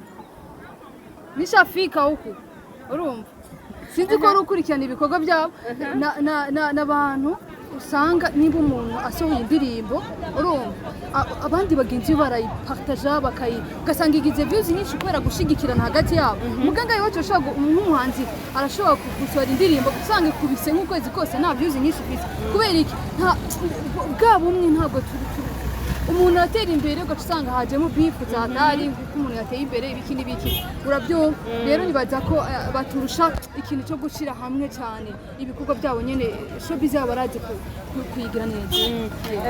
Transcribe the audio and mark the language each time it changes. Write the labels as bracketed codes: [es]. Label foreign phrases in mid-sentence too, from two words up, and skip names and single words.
[rn] nishafika huku urumva sinzi ko urukurikirana ibikorwa byabo n'abantu usanga niba umuntu asohoye indirimbo urumva abandi bagenzi barayipartaja ugasanga igize views nyinshi kubera gushigikirana hagati yabo muganga iwacu ashobora nk'umuhanzi arashobora gusohora indirimbo usanga ikubise nk'ukwezi kose nta views nyinshi ufite kubera iki bwa bumwe ntabwo umuntu atera imbere ugaca usanga hajemo bifu zatari kuko umuntu yateye imbere ibiki n'ibiki urabyumva rero nibaza ko baturusha ikintu cyo gushyira hamwe cyane ibikorwa byabo nyene showbiz yabo barazi kuyigira neza